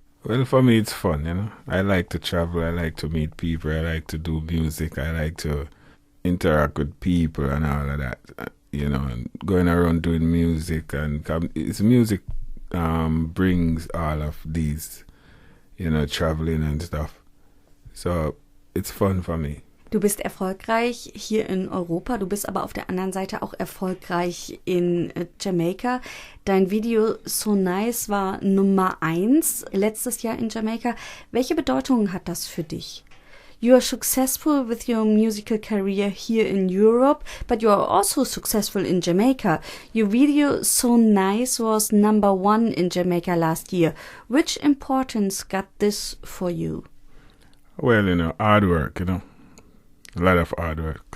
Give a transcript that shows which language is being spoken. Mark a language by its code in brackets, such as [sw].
[en] Well, for me, it's fun, I like to travel, I like to meet people, I like to do music, I like to interact with people and all of that. And going around doing music, and it's music brings all of these, traveling and stuff. So it's fun for me. [de] Du bist erfolgreich hier in Europa, du bist aber auf der anderen Seite auch erfolgreich in Jamaika. Dein Video So Nice war Nummer 1 letztes Jahr in Jamaika. Welche Bedeutung hat das für dich? [en] You are successful with your musical career here in Europe, but you are also successful in Jamaica. Your video So Nice was number 1 in Jamaica last year. Which importance got this for you? Well, hard work, a lot of hard work.